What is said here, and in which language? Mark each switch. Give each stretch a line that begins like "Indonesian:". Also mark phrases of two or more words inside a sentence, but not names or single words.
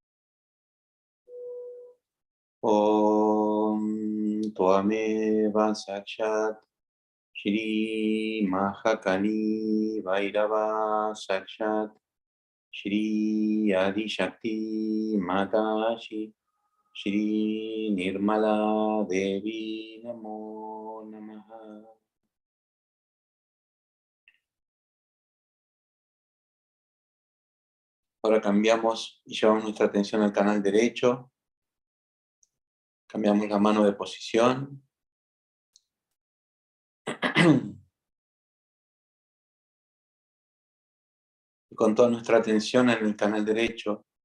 Sanskrit: ओम् त्वमेव साक्षात् श्री महाकाली वैरव साक्षात् श्री आदि शक्ति माताशी श्री निर्मला देवी नमो नमः.
Spanish: Ahora cambiamos y llevamos nuestra atención al canal derecho. Cambiamos la mano de posición. Y con toda nuestra atención en el canal derecho,